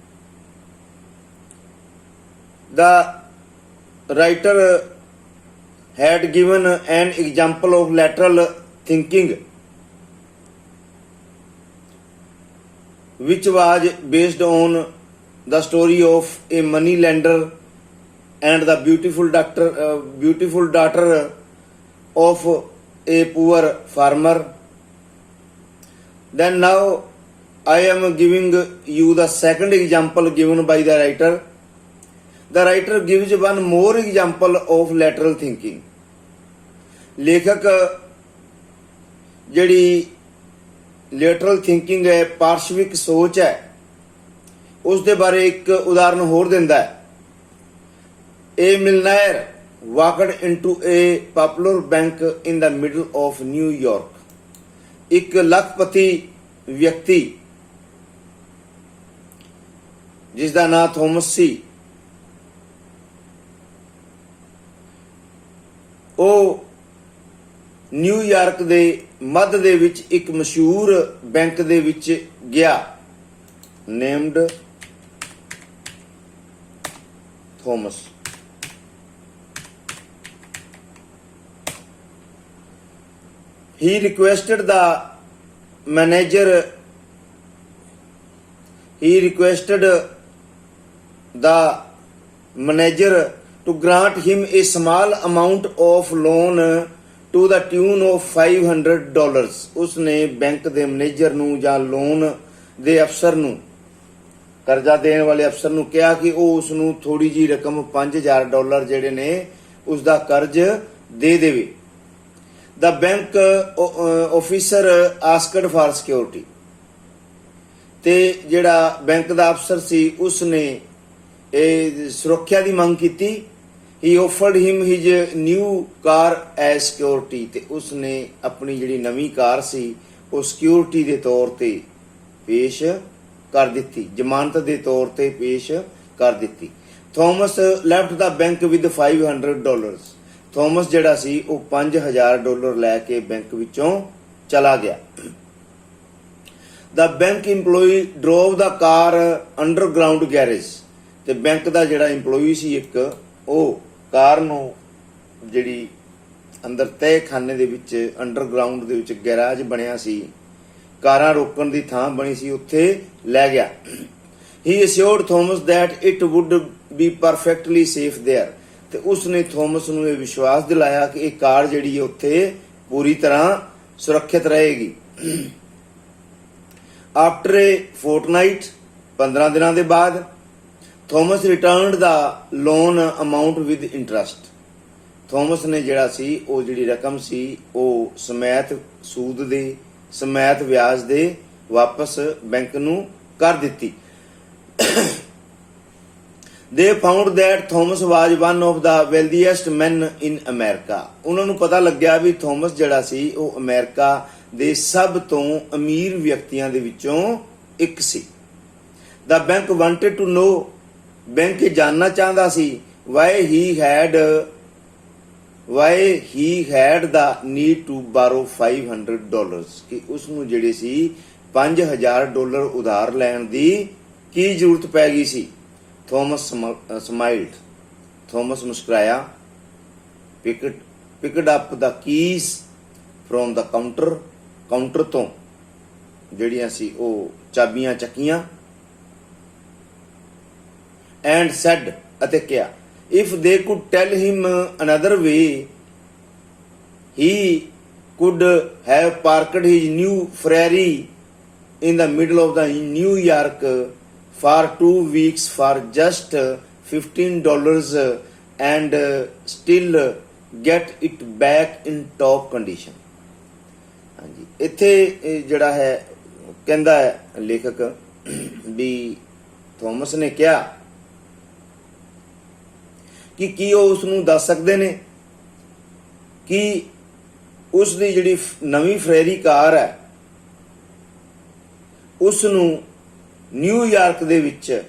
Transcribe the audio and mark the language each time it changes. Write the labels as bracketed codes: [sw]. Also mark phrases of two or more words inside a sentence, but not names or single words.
[en] The writer had given an example of lateral thinking, which was based on the story of a money lender and the beautiful daughter of a poor farmer. Then now I am giving you the second example given by the writer. The writer gives one more example of lateral thinking. [pa] ਲੇਖਕ ਜਿਹੜੀ [en] lateral thinking [pa] ਹੈ, ਪਾਰਸ਼ਵਿਕ ਸੋਚ ਹੈ, ਉਸ ਦੇ ਬਾਰੇ ਇੱਕ ਉਦਾਹਰਣ ਹੋਰ ਦਿੰਦਾ ਹੈ. [en] A millionaire walked into a popular bank in the middle of New York. [pa] ਇੱਕ ਲਖਪਤੀ ਵਿਅਕਤੀ ਜਿਸਦਾ ਨਾਮ ਥੋਮਸ ਸੀ, ਉਹ ਨਿਊਯਾਰਕ ਦੇ ਮੱਧ ਦੇ ਵਿੱਚ ਇੱਕ ਮਸ਼ਹੂਰ ਬੈਂਕ ਦੇ ਵਿੱਚ ਗਿਆ, ਨੇਮਡ ਥੋਮਸ. [en] He requested the manager to grant him a small amount of loan to the tune of $500. [pa] ਉਸਨੇ ਬੈਂਕ ਦੇ ਮੈਨੇਜਰ ਨੂੰ ਜਾਂ ਲੋਨ ਦੇ ਅਫਸਰ ਨੂੰ, ਕਰਜ਼ਾ ਦੇਣ ਵਾਲੇ ਅਫਸਰ ਨੂੰ ਕਿਹਾ ਕਿ ਉਹ ਉਸ ਨੂੰ ਥੋੜੀ ਜੀ ਰਕਮ $5000 ਜਿਹੜੇ ਨੇ ਉਸ ਦਾ ਕਰਜ਼ ਦੇ ਦੇਵੇ. [en] The bank officer asked for security. [pa] ਤੇ ਜਿਹੜਾ ਬੈਂਕ ਦਾ ਅਫਸਰ ਸੀ ਉਸਨੇ ਇਹ ਸੁਰੱਖਿਆ ਦੀ ਮੰਗ ਕੀਤੀ. [en] He offered him his new car as security. [pa] ਤੇ ਉਸਨੇ ਆਪਣੀ ਜਿਹੜੀ ਨਵੀਂ ਕਾਰ ਸੀ ਉਹ ਸਿਕਿਉਰਿਟੀ ਦੇ ਤੌਰ ਤੇ ਪੇਸ਼ ਕਰ ਦਿੱਤੀ, ਜ਼ਮਾਨਤ ਦੇ ਤੌਰ ਤੇ ਪੇਸ਼ ਕਰ ਦਿੱਤੀ. [en] Thomas left the bank with $500. [pa] ਥੋਮਸ ਜਿਹੜਾ ਸੀ ਉਹ $5000 ਲੈ ਕੇ ਬੈਂਕ ਵਿੱਚੋਂ ਚਲਾ ਗਿਆ। [en] The bank employee drove the car underground garage, [pa] ਤੇ ਬੈਂਕ ਦਾ ਜਿਹੜਾ EMPLOYEE ਸੀ ਇੱਕ, ਉਹ ਕਾਰ ਨੂੰ ਜਿਹੜੀ ਅੰਦਰ ਤਹਿਖਾਨੇ ਦੇ ਵਿੱਚ ਅੰਡਰਗਰਾਉਂਡ ਦੇ ਵਿੱਚ ਗੈਰਾਜ ਬਣਿਆ ਸੀ, ਕਾਰਾਂ ਰੋਕਣ ਦੀ ਥਾਂ ਬਣੀ ਸੀ, ਉੱਥੇ ਲੈ ਗਿਆ। [en] He assured Thomas that it would be perfectly safe there, [pa] ਤੇ ਉਸਨੇ ਥੋਮਸ ਨੂੰ ਇਹ ਵਿਸ਼ਵਾਸ ਦਿਲਾਇਆ ਕਿ ਇਹ ਕਾਰ ਜਿਹੜੀ ਹੈ ਉੱਥੇ ਪੂਰੀ ਤਰ੍ਹਾਂ ਸੁਰੱਖਿਅਤ ਰਹੇਗੀ। [en] After a fortnight, [pa] 15 ਦਿਨਾਂ ਦੇ ਬਾਅਦ, [en] ਥੋਮਸ returned the loan amount with interest, [pa] ਥੋਮਸ ਨੇ ਜਿਹੜਾ ਸੀ ਉਹ ਜਿਹੜੀ ਰਕਮ ਸੀ ਉਹ ਸਮੇਤ ਸੂਦ ਦੇ ਸਮੇਤ ਵਿਆਜ ਦੇ ਵਾਪਸ ਬੈਂਕ ਨੂੰ ਕਰ ਦਿੱਤੀ। [en] They found that Thomas was one of the wealthiest men in America, [pa] ਉਹਨਾਂ ਨੂੰ ਪਤਾ ਲੱਗਿਆ ਵੀ ਥੋਮਸ ਜਿਹੜਾ ਸੀ ਉਹ ਅਮਰੀਕਾ ਦੇ ਸਭ ਤੋਂ ਅਮੀਰ ਵਿਅਕਤੀਆਂ ਦੇ ਵਿੱਚੋਂ ਇੱਕ ਸੀ। [en] The bank wanted to know, [pa] ਬੈਂਕ ਇਹ ਜਾਣਨਾ ਚਾਹੁੰਦਾ ਸੀ [en] why he had the need to borrow $500, [pa] ਕਿ ਉਸ ਨੂੰ ਜਿਹੜੇ ਸੀ $5000 ਉਧਾਰ ਲੈਣ ਦੀ ਕੀ ਜ਼ਰੂਰਤ ਪੈ ਗਈ ਸੀ। ਥੋਮਸ ਸਮਾਈਲਡ, ਥੋਮਸ ਮੁਸਕਰਾਇਆ। [en] picked up the keys from the counter, [pa] ਕਾਊਂਟਰ ਤੋਂ ਜਿਹੜੀਆਂ ਸੀ ਉਹ ਚਾਬੀਆਂ ਚੱਕੀਆਂ। [en] and said, [pa] ਅਤੇ ਕਿਹਾ, [en] if they could tell him another way, he could have parked his new Ferrari in the middle of the New York for 2 weeks for just $15 and still get it back in top condition। [pa] ਹਾਂਜੀ, ਇੱਥੇ ਜਿਹੜਾ ਹੈ ਕਹਿੰਦਾ ਹੈ ਲੇਖਕ ਵੀ ਥੋਮਸ ਨੇ ਕਿਹਾ ਕਿ ਕੀ ਉਹ ਉਸ ਨੂੰ ਦੱਸ ਸਕਦੇ ਨੇ ਕਿ ਉਸ ਦੀ ਜਿਹੜੀ ਨਵੀਂ ਫਰੈਰੀ ਕਾਰ ਹੈ ਉਸ ਨੂੰ ਨਿਊਯਾਰਕ ਦੇ ਵਿੱਚ